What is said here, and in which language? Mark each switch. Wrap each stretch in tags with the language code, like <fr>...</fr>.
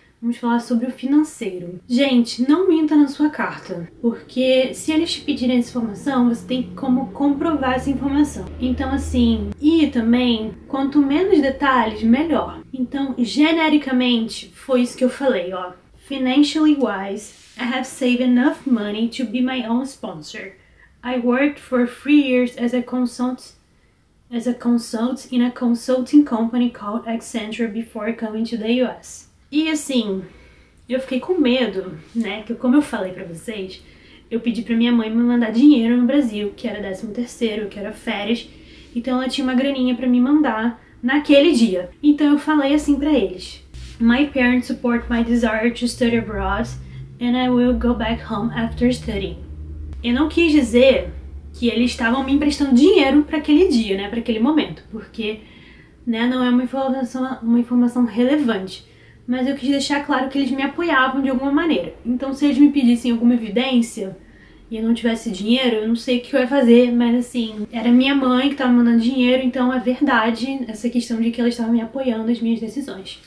<pt>Vamos falar sobre o financeiro. Gente, não minta na sua carta, porque se eles te pedirem essa informação, você tem como comprovar essa informação. Então, assim, e também, quanto menos detalhes, melhor. Então, genericamente, foi isso que eu falei, ó.</pt> <en>Financially wise, I have saved enough money to be my own sponsor. I worked for 3 years as a consult in a consulting company called Accenture before coming to the US.</en> <pt>E assim, eu fiquei com medo, né? Que como eu falei pra vocês, eu pedi pra minha mãe me mandar dinheiro no Brasil, que era 13º, que era férias. Então ela tinha uma graninha pra me mandar naquele dia. Então eu falei assim pra eles:</pt> <en>My parents support my desire to study abroad and I will go back home after studying.</en> <pt>Eu não quis dizer que eles estavam me emprestando dinheiro pra aquele dia, né? Pra aquele momento, porque, né, não é uma informação relevante. Mas eu quis deixar claro que eles me apoiavam de alguma maneira. Então, se eles me pedissem alguma evidência e eu não tivesse dinheiro, eu não sei o que eu ia fazer, mas assim, era minha mãe que estava mandando dinheiro, então é verdade essa questão de que ela estava me apoiando nas minhas decisões.</pt>